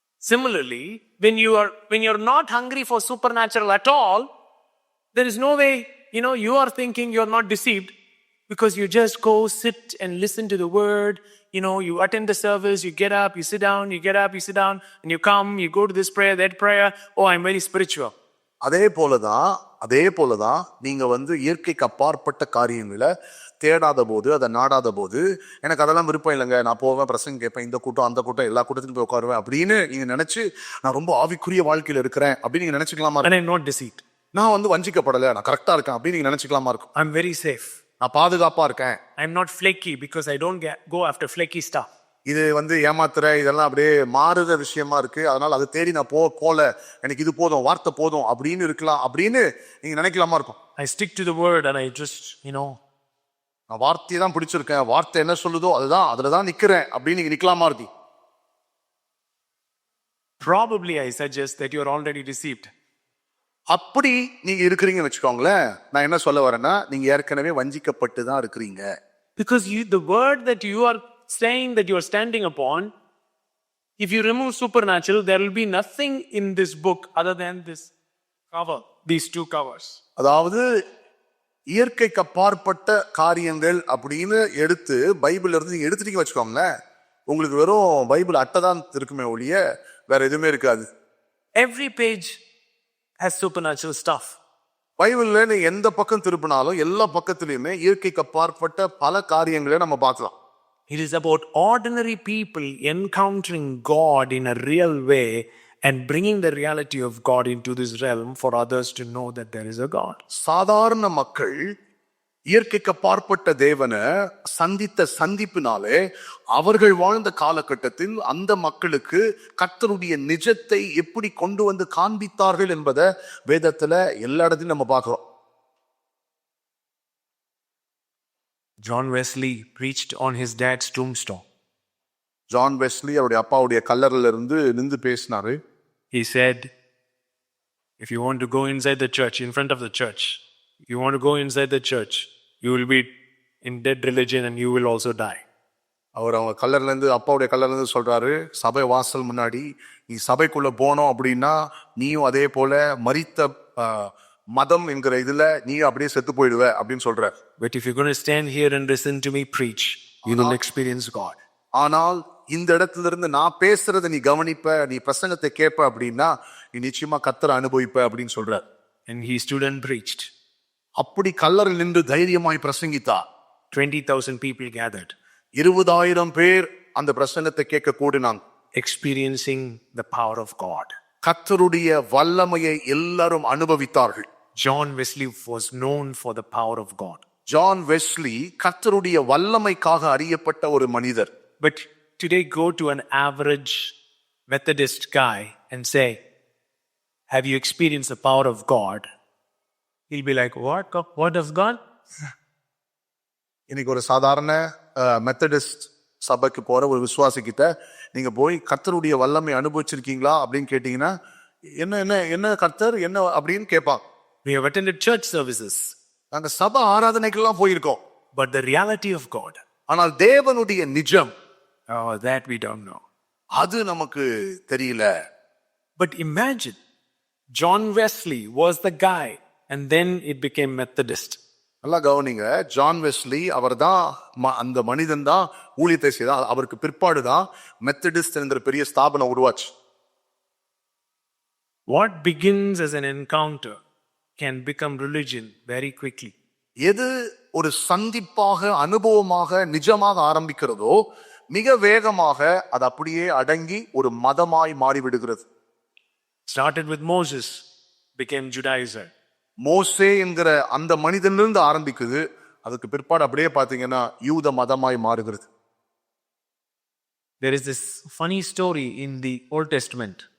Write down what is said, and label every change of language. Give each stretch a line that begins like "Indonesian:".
English: Similarly, when you're not hungry for supernatural at all, there is no way, you are thinking you're not deceived because you just go sit and listen to the word. You attend the service, you get up, you sit down, you get up, you sit down, and you come, you go to this prayer, that prayer. Oh, I'm very spiritual.
Tamil: அதே போலதான் நீங்க வந்து இயற்கைக்கு அப்பாற்பட்ட காரியங்களை தேடாத போது, அதை நாடாத போது, எனக்கு அதெல்லாம் விருப்பம் இல்லைங்க, நான் போவேன், பிரசங்க கேட்பேன், இந்த கூட்டம் அந்த கூட்டம் எல்லா கூட்டத்திலும் போய் உட்காருவேன் அப்படின்னு நீங்க நினைச்சு நான் ரொம்ப ஆவிக்குரிய வாழ்க்கையில இருக்கிறேன் அப்படின்னு நீங்க நினைச்சுக்கலாமா?
English: And I'm not deceived.
Tamil: நான் வந்து வஞ்சிக்கப்படலை, நான் கரெக்டா இருக்கேன் அப்படின்னு நீங்க நினைச்சுக்கலாமா இருக்கும்.
English: I'm very safe.
Tamil: நான் பாதுகாப்பா இருக்கேன்.
English: I'm not flaky because I don't go after flaky stuff.
Tamil: இது வந்து ஏமாத்துற இதெல்லாம் அப்படியே மாறுத விஷயமா இருக்கு, அதனால அதை தேடி நான் போல, எனக்கு இது போதும், வார்த்தை போதும் அப்படின்னு இருக்கலாம் அப்படின்னு நீங்க நினைக்கலாமா இருக்கும்.
English: I stick to the word and I just,
Tamil: நான் வார்த்தையை தான் பிடிச்சிருக்கேன், வார்த்தை என்ன சொல்லுதோ அதுலதான் நிக்கிறேன் அப்படின்னு நீங்க நிக்கலாமா இருக்கு.
English: Probably I suggest that you are already deceived.
Tamil: அப்படி நீங்க இருக்கிறீங்கன்னு வச்சுக்கோங்களேன், நான் என்ன சொல்ல வரேன்னா நீங்க ஏற்கனவே வஞ்சிக்கப்பட்டு தான் இருக்கிறீங்க.
English: Because the word that you are saying that you are standing upon, if you remove supernatural, there will be nothing in this book other than this cover, these two covers.
Tamil: அதாவது இயற்கைக்கு அப்பாற்பட்ட காரியங்கள் அப்படின்னு எடுத்து பைபிள்ல இருந்து நீங்க எடுத்துட்டீங்க வச்சுக்கோங்களேன், உங்களுக்கு வெறும் பைபிள் அட்டை தான் இருக்குமே ஒழிய வேற எதுவுமே இருக்காது.
English: Every page has supernatural stuff.
Tamil: பைபிள்ல நீ எந்த பக்கம் திருப்பினாலும் எல்லா பக்கத்திலயுமே இயற்கைக்கு அப்பாற்பட்ட பல காரியங்களை நம்ம பார்க்கலாம்.
English: It is about ordinary people encountering God in a real way and bringing the reality of God into this realm for others to know that there is a God.
Tamil: சாதாரண மக்கள் இயற்கைக்கு அப்பாற்பட்ட தேவனை சந்தித்த சந்திப்பினாலே அவர்கள் வாழ்ந்த காலகட்டத்தில் அந்த மக்களுக்கு கர்த்தருடைய நிஜத்தை எப்படி கொண்டு வந்து காண்பித்தார்கள் என்பதை வேதத்துல எல்லா இடத்திலும் நம்ம பார்க்கிறோம்.
English: John Wesley preached on his dad's tombstone.
Tamil: John Wesley அவருடைய அப்பாவுடைய கல்லறையில இருந்து நின்று பேசினாரு.
English: He said, if you want to go inside the church, in front of the church, if you want to go inside the church, you will be in dead religion and you will also die.
Tamil: அவர் அவங்க கல்லறையில இருந்து அப்பாவுடைய கல்லறையில இருந்து சொல்றாரு, சபை வாசல் முன்னாடி நீ சபைக்குள்ள போனோம் அப்படின்னா நீயும் அதே போல மரித்த மதம் என்கிற இதுல நீ அப்படியே செத்து போயிடுவ அப்படின்னு சொல்ற.
English: But if you're going to stand here and listen to me preach, you will experience God.
Tamil: ஆனால் இந்த இடத்துல இருந்து நான் பேசுறதை நீ கவனிப்ப, நீ பிரசங்கத்தை கேட்ப அப்படின்னா நீ நிச்சயமா கர்த்தரை அனுபவிப்ப அப்படின்னு சொல்ற.
English: And he stood and preached.
Tamil: அப்படி கல்லறையில் நின்று தைரியமாய் பிரசங்கித்தார்.
English: 20,000 people gathered,
Tamil: 20,000 பேர் அந்த பிரசங்கத்தை கேட்க கூடினாங்க.
English: experiencing the power of God.
Tamil: கர்த்தருடைய வல்லமையை எல்லாரும் அனுபவித்தார்கள்.
English: John Wesley was known for the power of God.
Tamil: John Wesley கர்த்தருடைய வல்லமைக்காக அறியப்பட்ட ஒரு மனிதர்.
English: But today go to an average Methodist guy and say, have you experienced the power of God? He'll be like, what of God?
Tamil: இன்னைக்கு ஒரு சாதாரண Methodist சபைக்கு போற ஒரு விசுவாசிக்கிட்ட நீங்க போய் கர்த்தருடைய வல்லமை அனுபவிச்சிருக்கீங்களா அப்படின்னு கேட்டீங்கன்னா என்ன என்ன என்ன கர்த்தர் என்ன அப்படின்னு கேட்பாங்க.
English: We have attended church services,
Tamil: நாங்க சபை ஆராதனைக்கெல்லாம் போயிருக்கோம்,
English: but the reality of God,
Tamil: ஆனால் தேவனுடைய நிஜம்
English: that we don't know.
Tamil: அது நமக்கு தெரியல.
English: But imagine, John Wesley was the guy and then it became Methodist.
Tamil: நல்லா கவனிங்க, ஜான் வெஸ்லி அவர் தான் அந்த மனிதன் தான் ஊழியத்தை செய்தார். அவருக்கு பிற்பாடு தான் மெத்தடிஸ்ட் என்கிற பெரிய ஸ்தாபனம் உருவாச்சு.
English: What begins as an encounter can become religion very quickly.
Tamil: எது ஒரு சந்திப்பாக அனுபவமாக நிஜமாக ஆரம்பிக்கிறதோ மிக வேகமாக அது அப்படியே அடங்கி ஒரு மதமாய் மாறிவிடுகிறது.
English: Started with Moses, became Judaizer.
Tamil: மோசே என்கிற அந்த மனிதனிலிருந்து ஆரம்பிக்குது, அதுக்கு பிற்பாடு அப்படியே பாத்தீங்கன்னா யூத மதமாய் மாறுகிறது.
English: There is this funny story in the Old Testament.